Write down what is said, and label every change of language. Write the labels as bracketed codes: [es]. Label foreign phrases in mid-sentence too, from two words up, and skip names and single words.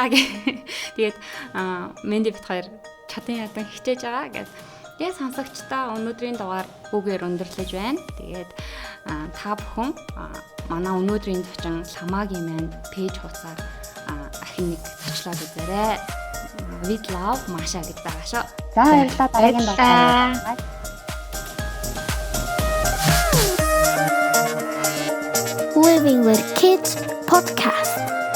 [mn] Тэгээд Мэнди бит хоёр чадан ядан хичээж байгаа гэж. Тэгээд сонсогчдаа өнөөдрийн дугаар бүгээр өндөрлөж байна. Тэгээд та бүхэн манай өнөөдрийн зочин Ламагийн маань пэйж хуудасаар ахин нэг зочлоод үзээрэй. [en] With love [mn] Маша гэдэг байгаа шүү. За баярлалаа. Дараагийн дугаар. [en] Who will Learning with Kids podcast.